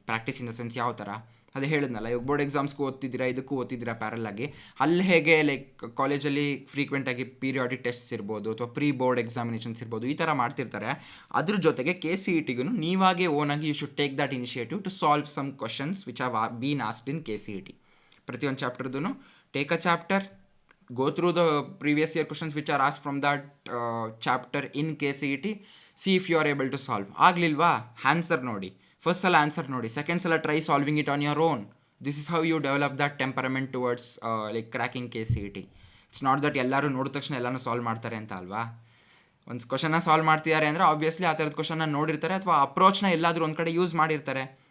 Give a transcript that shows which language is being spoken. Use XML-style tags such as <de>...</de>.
<kn>Practice in the sense ಯಾವ ಥರ, ಅದೇ ಹೇಳಿದ್ನಲ್ಲ, ಇವಾಗ ಬೋರ್ಡ್ ಎಕ್ಸಾಮ್ಸ್ಗೂ ಓದ್ತಿದ್ದೀರಾ, ಇದಕ್ಕೂ ಓದ್ತಿದ್ದೀರಾ ಪ್ಯಾರಲಾಗಿ. ಅಲ್ಲಿ ಹೇಗೆ ಲೈಕ್ ಕಾಲೇಜಲ್ಲಿ ಫ್ರೀಕ್ವೆಂಟಾಗಿ ಪೀರಿಯಾಡಿಕ್ ಟೆಸ್ಟ್ಸ್ ಇರ್ಬೋದು, ಅಥವಾ ಪ್ರೀ ಬೋರ್ಡ್ ಎಕ್ಸಾಮಿನೇಷನ್ಸ್ ಇರ್ಬೋದು, ಈ ಥರ ಮಾಡ್ತಿರ್ತಾರೆ. ಅದ್ರ ಜೊತೆಗೆ KCETಗೂ ನೀವಾಗೆ ಓನಾಗಿ</kn> <en>You should take that initiative to solve some questions which have been asked in KCET.</en> <kn>ಪ್ರತಿಯೊಂದು ಚಾಪ್ಟರ್ದು</kn> <en>Take a chapter, go through the previous year questions which are asked from that chapter in KCET, see if you are able to solve.</en> <kn>ಆಗ್ಲಿಲ್ವಾ, answer ನೋಡಿ, first ಸಲ answer ನೋಡಿ, second ಸಲ</kn> <en>Try solving it on your own. This is how you develop that temperament towards like cracking KCET. It's not that</en> <kn>ಎಲ್ಲರೂ ನೋಡಿದ ತಕ್ಷಣ ಎಲ್ಲನೂ solve ಮಾಡ್ತಾರೆ ಅಂತ ಅಲ್ವಾ. ಒಂದು ಕ್ವಶನ್ನ ಸಾಲ್ವ್ ಮಾಡ್ತಿದ್ದಾರೆ ಅಂದರೆ ಆಬ್ವಿಯಸ್ಲಿ ಆ ಥರದ ಕ್ವಶನ್ನ ನೋಡಿರ್ತಾರೆ, ಅಥವಾ ಅಪ್ರೋಚ್ನ ಎಲ್ಲಾದರೂ ಒಂದು ಕಡೆ ಯೂಸ್ ಮಾಡಿರ್ತಾರೆ.</kn>